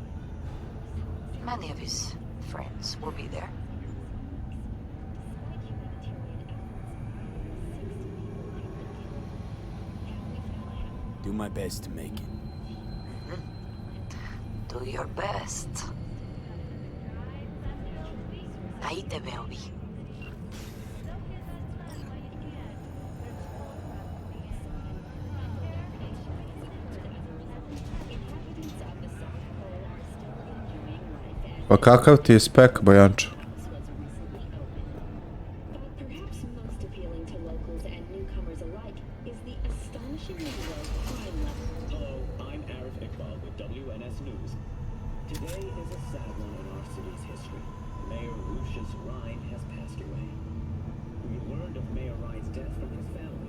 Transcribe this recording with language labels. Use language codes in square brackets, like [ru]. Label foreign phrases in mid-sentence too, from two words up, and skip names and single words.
[en] Many of his friends will be there. Do my best to make it. Do your best. [es] Ahí te veo, Vi. [sr] Pa kakav ti je spek, Bojančo? [en] Perhaps most appealing to locals and newcomers alike is the astonishingly low crime level. Hello, I'm Arif Iqbal with WNS News. Today is a sad one in our city's history. Mayor Lucius Rhine has passed away. We learned of Mayor Rhine's death from his family.